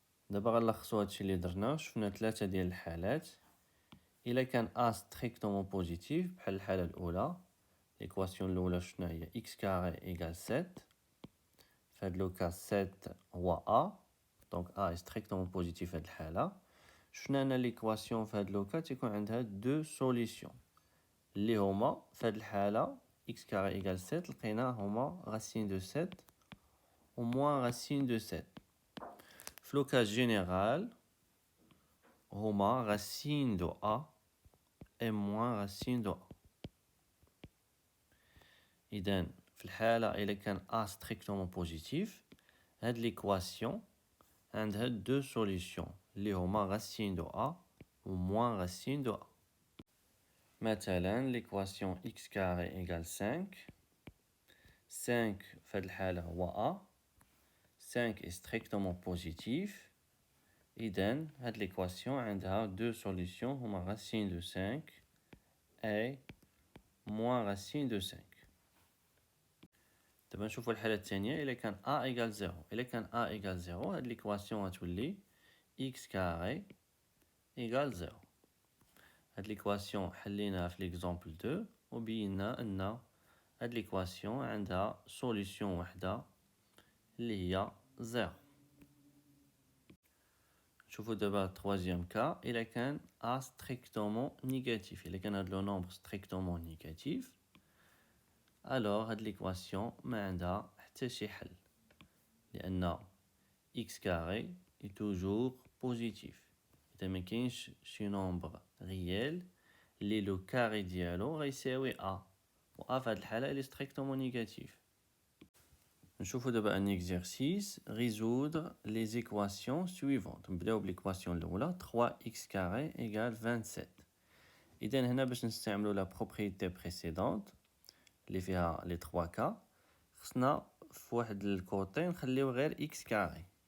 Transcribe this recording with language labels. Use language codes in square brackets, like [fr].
[ar] دابا غنلخصو هادشي اللي درنا. شفنا 3 ديال الحالات. إلا كان [fr] A strictement positif [ar] بحال الحالة الأولى ليكواسيون الأولى شفنا هي x carré égale 7. في هاد لو كا 7 هو A دونك A est strictement positif في هاد الحالة. شفنا أن ليكواسيون في هاد لو كا تيكون عندها دو سوليسيون اللي هما في هاد الحالة x carré égale 7 لقينا هما racine de 7 و moins racine de 7. في لو كا جينيرال هما racine de A et moins racine de A. إذا في الحالة إلا كان A strictement positif هاد ليكواسيون عندها دو سوليسيون اللي هما racine de A و moins racine de A. [fr] مثلا l'équation x carré égale 5. [ar] 5 في هاد الحالة هو A. [fr] 5 est strictement positif. [ar] إذن هاد l'équation عندها دو سوليسيون هما racine de 5 et moins racine de 5. دابا نشوفو الحالة الثانية. إلا كان A égale 0. إلا كان A égale 0 هاد l'équation غتولي x carré égale 0. هاد ليكواسيون حليناها في ليكزامبل 2 وبينا أن هاد ليكواسيون عندها سوليسيون وحدة اللي هي 0. نشوفوا دابا التروازيام كا إلا كان A strictement négatif. إلا كان هاد لو نومبر strictement négatif alors هاد ليكواسيون ما عندها حتى شي حل لأن x كاري [fr] est toujours positif. [ar] إذا ما كاينش شي نومبر ريال اللي لو كاري ديالو غيساوي A و A في هاد الحالة إلي strictement négatif. نشوفوا دابا ان [fr] exercice résoudre les équations suivantes. [ar] نبداو بالإيكواسيون الأولى 3x carré égale 27. إذا هنا باش نستعملو لا propriété précédente اللي فيها لي 3 كا خصنا في واحد الكوطي نخليو غير x carré.